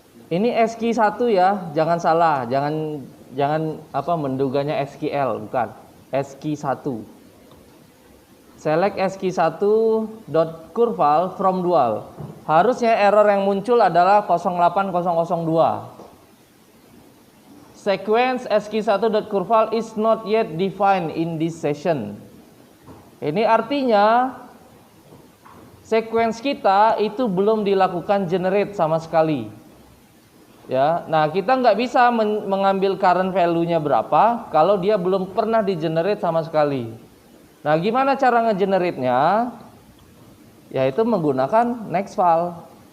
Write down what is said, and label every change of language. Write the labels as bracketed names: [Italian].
[Indonesian] Ini ski1 ya, jangan salah, jangan menduganya SQL, bukan. ski1. [English] Select ski1.curval from dual. [Indonesian] Harusnya error yang muncul adalah 08002. [English] Sequence ski1.curval is not yet defined in this session. [Indonesian] Ini artinya sequence kita itu belum dilakukan generate sama sekali. Ya, nah kita nggak bisa mengambil current value-nya berapa kalau dia belum pernah di-generate sama sekali. Nah, gimana cara nge-generate-nya? Yaitu menggunakan nextval.